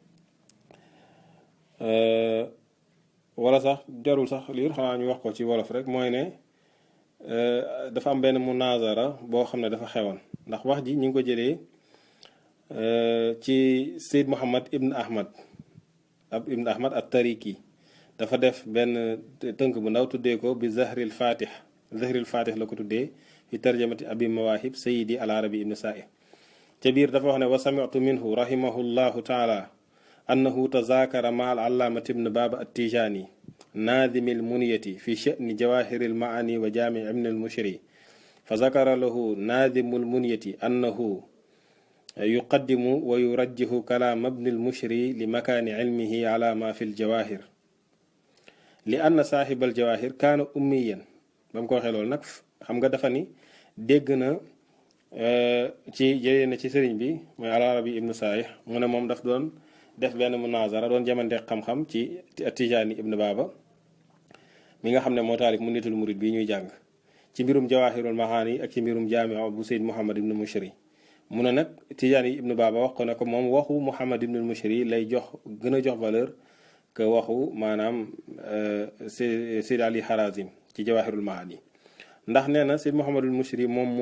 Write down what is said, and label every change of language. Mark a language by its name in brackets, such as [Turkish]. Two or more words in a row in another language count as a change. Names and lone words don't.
[Wolof] wala sax jarul sax liir xanaa ñu wax ko ci wolof rek mooy ne dafa am benn munazara boo xam ne dafa xewoon ndax wax ji ñu ngi ko jëlee ci Seyd Muhammad ibn Ahmad at-Tariki dafa def benn tënk bu ndaw tuddee ko bi zahril fatih la ko tuddee [Arabic] في ترجمة أبي المواهب سيدي العربي ابن السائح [Wolof] ca biir dafa wax ne [Arabic] وسمعت منه رحمه الله تعالى أنه تذاكر مع العلامة ابن بابا التجاني ناظم المنية في شأن جواهر المعاني وجامع ابن المشري فذكر له ناظم المنية أنه يقدم ويرجح كلام ابن المشري لمكان علمه على ما في الجواهر لأن صاحب الجواهر كان أميا [Wolof] ba mu ko waxee loolu nag xam nga dafa ni dégg na ci jëlee na ci sëriñ bi mooy al arabi ibnu saih mu ne moom daf doon def benn munazara doon jamante xam-xam ci Tijaani ibnu Baaba mi nga xam ne moo taalif mu nitul murid bii ñuy jàng ci mbirum jawahirul mahaani ak ci mbirum jaami'a bu Seyd Muhammad ibnu Mushri mu ne nag Tijaani ibnu Baaba wax ko ne ko moom waxu Muhammad ibnu Mushri lay gën a jox [French] valeur que [Wolof] waxu maanaam Seyd Ali Harazim ci jawahirul maani ndax nee na Seyd Muhammadul Mushri moom moo